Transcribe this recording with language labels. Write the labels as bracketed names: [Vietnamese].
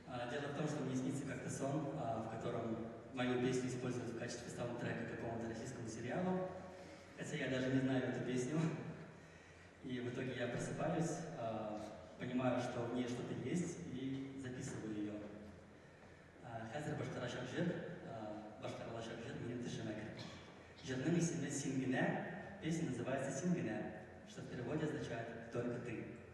[Russian] Дело в том, что мне снится как-то сон, в котором мою песню используют в качестве саундтрека к какому-то российскому сериалу, хотя я даже не знаю эту песню. И в итоге я просыпаюсь, понимаю, что в ней что-то есть, и записываю ее. [Tatar] Хәзер башкарачак җыр, башкарылачак җыр минем төшемә керде. Җырның исеме «Син генә», [Russian] песня называется «Син генә», что в переводе означает «Только ты».